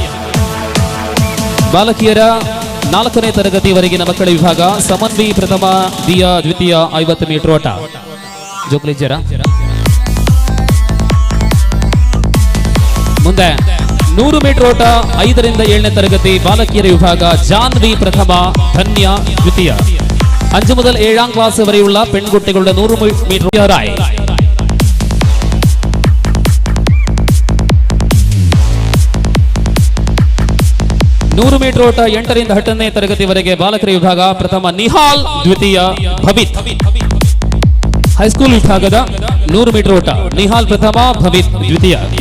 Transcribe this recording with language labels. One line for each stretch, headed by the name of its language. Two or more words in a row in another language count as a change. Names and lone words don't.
Kannada: ಬಾಲಕಿಯರ 4ನೇ ತರಗತಿವರೆಗಿನ ಮಕ್ಕಳ ವಿಭಾಗ ಸಮನ್ ಬಿ ಪ್ರಥಮ, ದಿಯಾ ದ್ವಿತೀಯ. 50 ಮೀಟರ್ ಓಟ ಜೋಕ್ಲಿಜರ. ಮುಂದೆ 100 ಮೀಟರ್ ಓಟ 5ರಿಂದ 7ನೇ ತರಗತಿ ಬಾಲಕಿಯರ ವಿಭಾಗ ಜಾನ್ವಿ ಪ್ರಥಮ, ಧನ್ಯ ದ್ವಿತೀಯ.
Malayalam: 5 മുതൽ 7ാം ക്ലാസ് വരെയുള്ള പെൺകുട്ടികളുടെ 100 മീറ്റർ റായ്.
Kannada: ನೂರು ಮೀಟರ್ ಓಟ 8ರಿಂದ 10ನೇ ತರಗತಿವರೆಗೆ ಬಾಲಕರ ವಿಭಾಗ ಪ್ರಥಮ, ನಿಹಾಲ್ ದ್ವಿತೀಯ, ಭವಿತ್. ಹೈಸ್ಕೂಲ್ ವಿಭಾಗದ 100 ಮೀಟರ್ ಓಟ ನಿಹಾಲ್ ಪ್ರಥಮ, ಭವಿತ್ ದ್ವಿತೀಯ.